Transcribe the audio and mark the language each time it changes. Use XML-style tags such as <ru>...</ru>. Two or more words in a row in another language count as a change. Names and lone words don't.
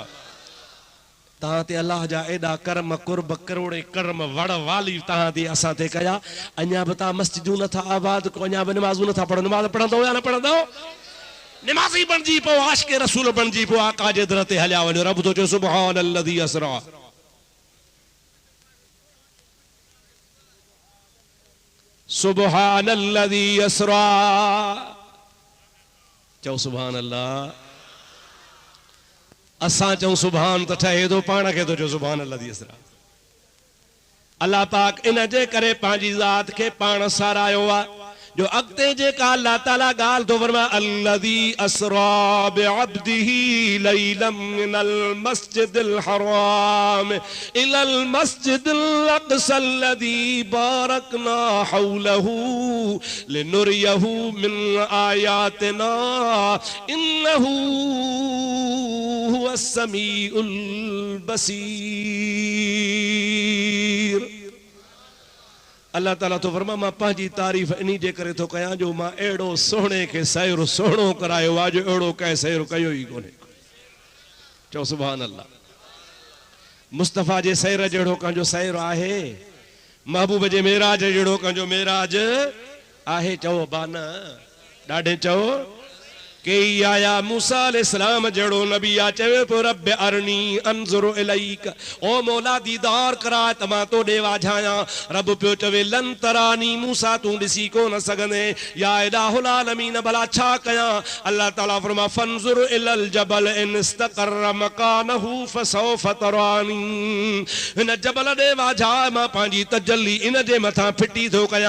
<sd>तहां ते अल्लाह जा एॾा कर्म कुर्ब करोड़े कर्म वड़ वाली तहां ते असां ते कया। अञा बि तव्हां मस्जिदूं नथा आबाद को, अञा बि नमाज़ूं नथा पढ़ो। नमाज़ पढ़ंदो या न पढ़ंदो? नमाज़ी बणिजी पओ, आशिक़े रसूल बणिजी पओ, आका जे दर ते हलिया वञो। रब थो चओ</sd> <ar>سبحان الذي أسرى, سبحان الذي أسرى. चओ سبحان الله.</ar> <sd>असां चऊं सुभान त ठहे थो, पाण खे थो चओ</sd> <ar>سبحان الذي أسرى.</ar> <sd>अल्लाह पाक इन जे करे पंहिंजी ज़ात खे पाण सारायो आहे जो अॻिते जेका अल्लाह ताला ॻाल्हि थो फरमाए,</sd> <ar>الذي أسرى بعبده ليلا من المسجد الحرام إلى المسجد الأقصى الذي باركنا حوله لنريه من آياتنا إنه هو السميع البصير.</ar> <sd>अल्लाह ताला तो फरमा मां पंहिंजी तारीफ़ इन जे करे थो कयां जो मां अहिड़ो सोहणे खे सैर सोहणो करायो आहे जो अहिड़ो कंहिं सैर कयो ई कोन्हे।</sd> <ar>चओ سبحان الله.</ar> <sd>मुस्तफ़ा जे सैर जहिड़ो कंहिंजो सैर आहे? महबूब जे मेराज जहिड़ो कंहिंजो मेराज आहे? चओ बान, ॾाढे चओ। कई आया मूसा अलैहिस्सलाम जहिड़ो नबी आ, चवे पियो रब</sd> <ar>أرني أنظر إليك,</ar> <sd>ओ मौला दीदार करा त मां तो ॾे वाझायां। रब पियो चवे</sd> <ar>لن تراني,</ar> <sd>मूसा तूं ॾिसी कोन सघंदे।</sd> <ar>يا إله العالمين,</ar> <sd>भला छा कयां? अल्लाह ताला फरमा</sd> <ar>فانظر إلى الجبل إن استقر مكانه فسوف تراني.</ar> <sd>हिन जबल ॾे वाझा मां पंहिंजी तजल्ली इन जे मथां फिटी थो कयां।</sd>